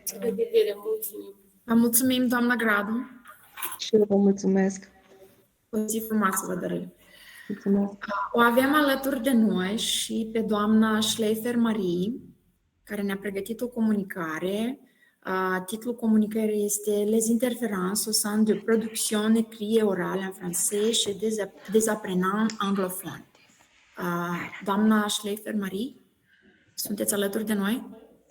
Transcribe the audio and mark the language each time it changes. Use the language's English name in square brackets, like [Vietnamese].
[Romanian] La revedere, mulțumim. Vă mulțumim, doamna Gradu. Și eu vă mulțumesc. O zi frumoasă vă dorim. Mulțumesc. O avem alături de noi și pe doamna Schleifer Marie, care ne-a pregătit o comunicare. Titlul comunicării este [French] Les interférences au sein de production écrite et orale en français chez des apprenants anglophones. [Romanian] Doamna Schleifer Marie, sunteți alături de noi?